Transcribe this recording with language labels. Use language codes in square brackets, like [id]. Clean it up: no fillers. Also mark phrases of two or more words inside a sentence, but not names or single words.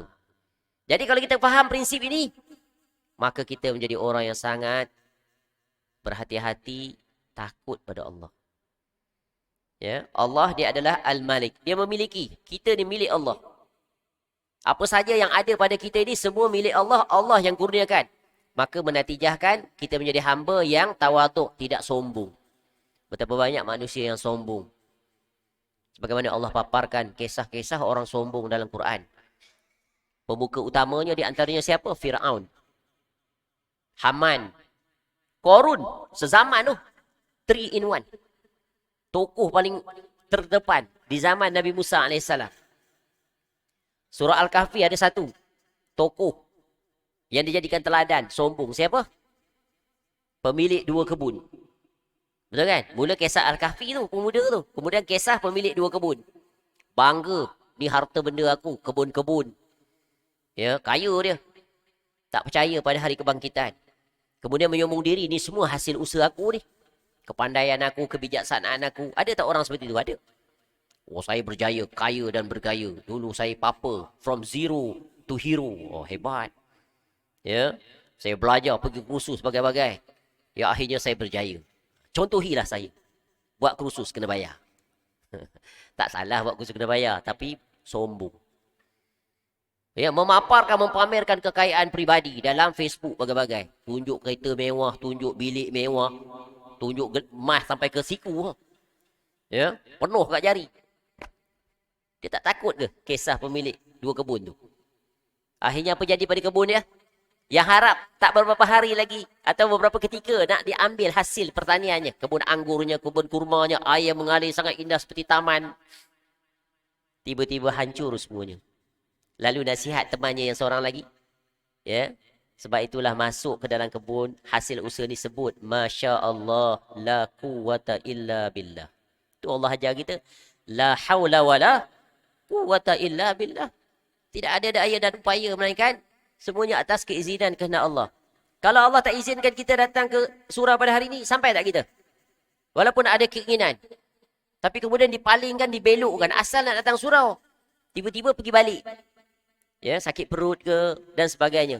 [ms] Jadi kalau kita faham prinsip ini, maka kita menjadi orang yang sangat berhati-hati, takut pada Allah. Ya, Allah dia adalah Al-Malik. Dia memiliki. Kita ni milik Allah. Apa saja yang ada pada kita ini semua milik Allah. Allah yang kurniakan. Maka menatijahkan kita menjadi hamba yang tawaduk, tidak sombong. Betapa banyak manusia yang sombong. Sebagaimana Allah paparkan kisah-kisah orang sombong dalam Quran. Pemuka utamanya di antaranya siapa? Fir'aun. Haman. Korun. Sezaman tu. 3 in 1. Tokoh paling terdepan di zaman Nabi Musa AS. Surah Al-Kahfi ada satu tokoh yang dijadikan teladan, sombong. Siapa? Pemilik 2 kebun. Betul kan? Mula kisah Al-Kahfi tu, pemuda tu. Kemudian kisah pemilik 2 kebun. Bangga, ni harta benda aku, kebun-kebun. Ya, kaya dia. Tak percaya pada hari kebangkitan. Kemudian menyombong diri, ni semua hasil usaha aku ni. Kepandaian aku, kebijaksanaan aku. Ada tak orang seperti itu? Ada. Oh, saya berjaya, kaya dan bergaya. Dulu saya papa. [en] From zero to hero. [ms] Oh, hebat. Ya. Saya belajar, pergi kursus bagai-bagai. Ya, akhirnya saya berjaya. Contohilah saya. Buat kursus, kena bayar. Tak salah buat kursus, kena bayar. Tapi, sombong. Ya, memaparkan, mempamerkan kekayaan pribadi dalam Facebook bagai-bagai. Tunjuk kereta mewah, tunjuk bilik mewah. Tunjuk emas sampai ke siku. Ya, penuh kat jari. Dia tak takut ke kisah pemilik 2 kebun tu? Akhirnya apa jadi pada kebun dia? Yang harap tak beberapa hari lagi atau beberapa ketika nak diambil hasil pertaniannya. Kebun anggurnya, kebun kurmanya, air mengalir sangat indah seperti taman. Tiba-tiba hancur semuanya. Lalu nasihat temannya yang seorang lagi. Ya. Sebab itulah masuk ke dalam kebun, hasil usaha ni sebut, [ar] ما شاء الله, لا قوة إلا بالله. [ms] Itu Allah ajar kita, [ar] لا حول ولا قوة إلا بالله. [ms] Tidak ada daya dan upaya, melainkan semuanya atas keizinan kehendak Allah. Kalau Allah tak izinkan kita datang ke surau pada hari ini, sampai tak kita? Walaupun ada keinginan. Tapi kemudian dipalingkan, dibelokkan. Asal nak datang surau, tiba-tiba pergi balik. Ya, sakit perut ke, dan sebagainya.